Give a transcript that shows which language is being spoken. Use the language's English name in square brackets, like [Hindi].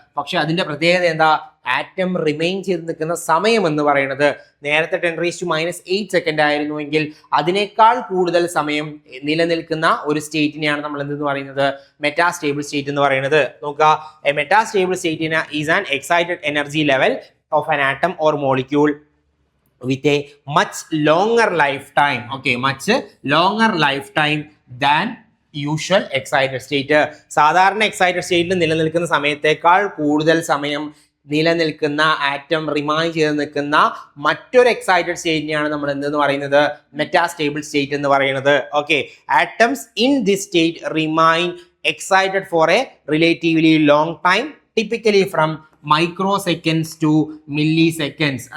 [Malayalam] പക്ഷെ അതിന്റെ പ്രത്യേകത എന്താ? ആറ്റം റിമെയിൻ ചെയ്ത് നിൽക്കുന്ന സമയം എന്ന് പറയുന്നത് നേരത്തെ 10⁻⁸ സെക്കൻഡ് ആയിരുന്നുവെങ്കിൽ അതിനേക്കാൾ കൂടുതൽ സമയം നിലനിൽക്കുന്ന ഒരു സ്റ്റേറ്റിനെയാണ് നമ്മൾ എന്തെന്ന് പറയുന്നത്? മെറ്റാസ്റ്റേബിൾ സ്റ്റേറ്റ് എന്ന് പറയുന്നത്. നോക്കുക, [English] A metastable state is an excited energy level of an atom or molecule with a much longer lifetime. Okay, much longer lifetime than usual excited state. [Malayalam] സാധാരണ എക്സൈറ്റഡ് സ്റ്റേറ്റിൽ നിലനിൽക്കുന്ന സമയത്തേക്കാൾ കൂടുതൽ സമയം നിലനിൽക്കുന്ന ആറ്റം റിമൈൻ ചെയ്ത് നിൽക്കുന്ന മറ്റൊരു എക്സൈറ്റഡ് സ്റ്റേറ്റിനെയാണ് നമ്മൾ എന്തെന്ന് പറയുന്നത്? മെറ്റാസ്റ്റേബിൾ സ്റ്റേറ്റ് എന്ന് പറയുന്നത്. [English] Okay, atoms in this state remain excited for a relatively long time, typically from microseconds to milliseconds.